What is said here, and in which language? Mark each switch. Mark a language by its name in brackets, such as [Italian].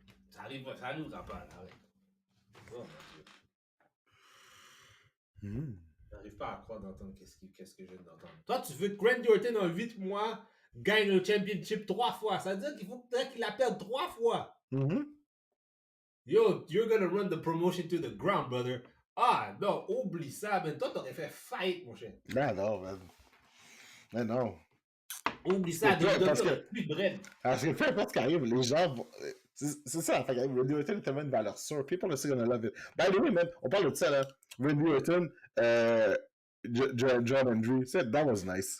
[French] Ça arrivera pas, là. Arrête. Oh, mon Dieu. J'arrive pas à croire d'entendre qu'est-ce que je viens d'entendre. Toi, tu veux que Randy Orton en 8 mois gagne le championship 3 fois. Ça veut dire qu'il faut qu'il la perde 3 fois. [English] Yo, you're gonna run the promotion to the ground, brother. [French] Ah, non, oublie ça, ben. Toi, t'aurais fait fight, mon cher. Ben non, man. Ben non. Oublie ça, parce que, plus de bread. parce que peu importe ce qui arrive, les gens vont. C'est ça, fait que Randy Orton est tellement une valeur sûre. [English] People are still gonna love it. By the way, man, [French] on parle de ça, là. [English] Randy Orton, John Andrew, that was nice.